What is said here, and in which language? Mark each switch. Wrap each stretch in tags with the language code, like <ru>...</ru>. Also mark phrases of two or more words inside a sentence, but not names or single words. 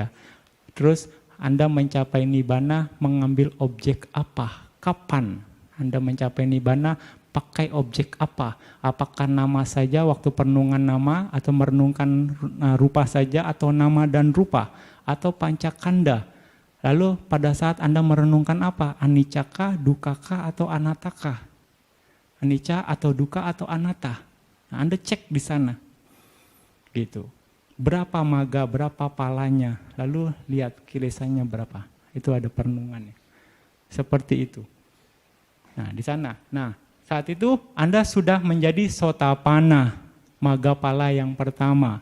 <id>Terus Anda mencapai nibbana mengambil objek apa? Kapan Anda mencapai nibbana? Pakai objek apa? Apakah nama saja waktu perenungan nama, atau merenungkan rupa saja, atau nama dan rupa, atau pancakanda? Lalu pada saat Anda merenungkan apa?</id> <pi>Anicca, dukkha,</pi> <id>atau anatta? Anicca atau dukkha atau anatta? Nah, Anda cek di sana. Gitu. Berapa maga, berapa palanya, lalu lihat kilesanya berapa. Itu ada perenungannya. Seperti itu. Nah, di sana. Nah, saat itu Anda sudah menjadi sotapanna,</id> <pi>maga pala</pi> <id>yang pertama.</id>